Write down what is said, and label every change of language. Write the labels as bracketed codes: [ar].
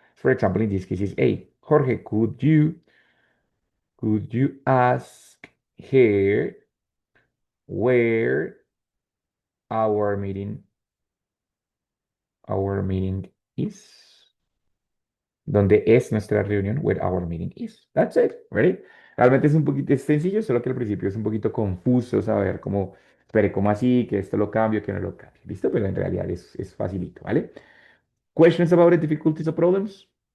[en] For example, in this case is A. Jorge, could you ask her where our meeting our meeting is? [es] ¿Dónde es nuestra reunión? [en] Where our meeting is. That's it, ready? [es] Realmente es un poquito es sencillo, solo que al principio es un poquito confuso saber cómo, espere, cómo así, que esto lo cambio, que no lo cambio. ¿Listo? Pero en realidad es facilito, ¿vale? [en] Questions about it, difficulties or problems?